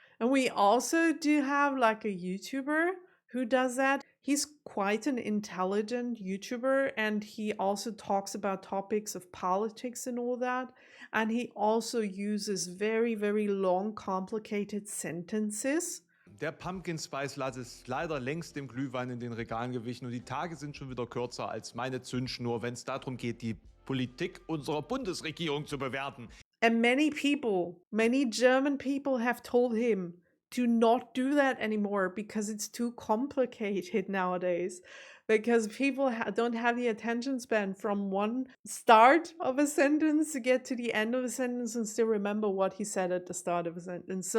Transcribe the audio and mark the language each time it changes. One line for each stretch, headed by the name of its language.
English: And we also do have like a YouTuber who does that. He's quite an intelligent YouTuber, and he also talks about topics of politics and all that. And he also uses very, very long, complicated sentences.
German: Der Pumpkin Spice Latte ist leider längst dem Glühwein in den Regalen gewichen und die Tage sind schon wieder kürzer als meine Zündschnur, wenn es darum geht, die Politik unserer Bundesregierung zu bewerten.
English: And many people, many German people have told him to not do that anymore because it's too complicated nowadays. Because people don't have the attention span from one start of a sentence to get to the end of a sentence and still remember what he said at the start of a sentence.